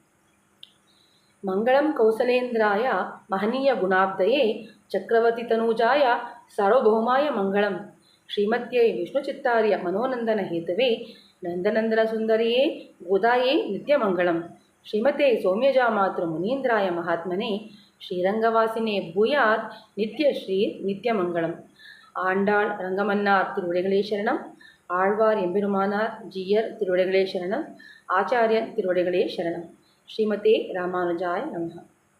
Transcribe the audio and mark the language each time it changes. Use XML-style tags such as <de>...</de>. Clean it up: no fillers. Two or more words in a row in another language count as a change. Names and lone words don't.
<sa>ಮಂಗಳಂ ಕೌಸಲೇಂದ್ರಾಯ ಮಹನೀಯ ಗುಣಾಬ್ಧಯೇ ಚಕ್ರವರ್ತಿ ತನೂಜಾಯ ಸಾರ್ವಭೌಮಾಯ ಮಂಗಳಂ ಶ್ರೀಮತ್ಯೈ ವಿಷ್ಣುಚಿತ್ತಾರ್ಯ ಮನೋನಂದನ ಹೇತವೇ ನಂದನಂದನ ಸುಂದರಿಯೇ ಗೋದಾಯೇ ನಿತ್ಯಮಂಗಳಂ ಶ್ರೀಮತೆ ಸೌಮ್ಯಜಾ ಮಾತೃ ಮುನೀಂದ್ರಾಯ ಮಹಾತ್ಮನೆ ಶ್ರೀರಂಗವಾಸಿನೇ ಭೂಯಾತ್ ನಿತ್ಯ ಶ್ರೀ நித்யமங்கலம்.</sa> <ta>ஆண்டாள் ரங்கமன்னார் திருவடிகளே சரணம். ஆழ்வார் எம்பெருமானார் ஜீயர் திருவடிகளே சரணம். ஆச்சாரியன் திருவடிகளே சரணம்.</ta> <sa>श्रीमते रामानुजाय नमः.</sa>